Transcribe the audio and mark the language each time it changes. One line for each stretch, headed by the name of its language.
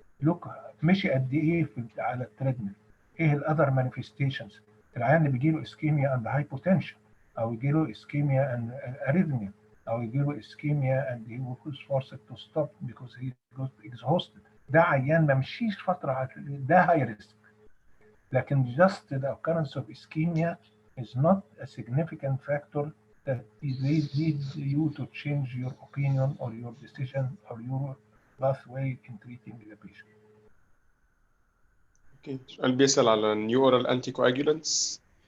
English: لوك
Arabic: مشي قد ايه على التريدميل، ايه
English: الاذر مانيفستيشنز.
Arabic: العيان اللي بيجي له
English: ischemia and hypotension,
Arabic: او يجي له
English: Ischemia and arrhythmia, او يجي له ischemia and he was forced to stop because he got exhausted.
Arabic: ده عيان ما مشيش فتره، ده
English: High risk. لكن just the occurrence of ischemia is not a significant factor that leads you to change your opinion or your decision or your pathway in treating the patient.
Arabic: اوكي، سؤال بيسأل على
English: new oral anticoagulants.